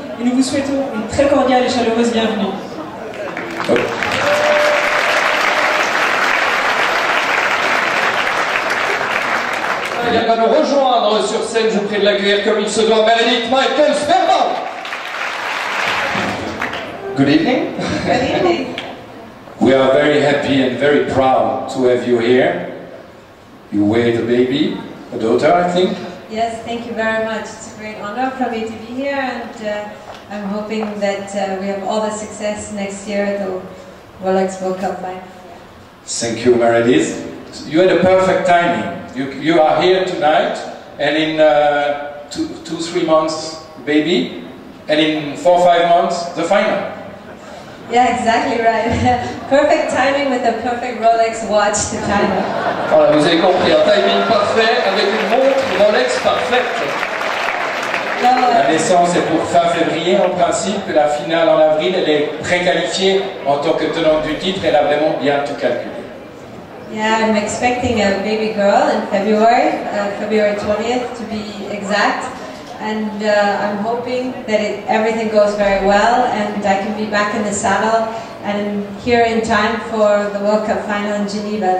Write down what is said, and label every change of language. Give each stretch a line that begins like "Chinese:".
French: Et nous vous souhaitons une très cordiale et chaleureuse bienvenue. Elle va nous rejoindre sur scène, je vous prie de l'accueillir comme il se doit, Meredith Michael Sperman.
English: Good evening. Good evening. We are very happy and very proud to have you here. You weigh the baby, a daughter, I think. Yes, thank you very much. It's a great honor for me to be here, and I'm hoping that we have all the success next year at the Rolex World Cup final. Thank you, Meredith. You had a perfect timing. You are here tonight, and in 2-3 months, baby, and in 4-5 months, the final. Yeah, exactly right. Perfect timing with a perfect Rolex watch to time.
French: Voilà, vous avez compris, un timing parfait avec une montre Rolex parfaite. La naissance est pour fin février en principe, la finale en avril, elle est préqualifiée en tant que tenante du titre, elle a vraiment bien tout calculé.
English: Yeah, I'm expecting a baby girl in February, February 20th to be exact. And I'm hoping that everything goes very well and I can be back in the saddle and here in time for the World Cup final in Geneva.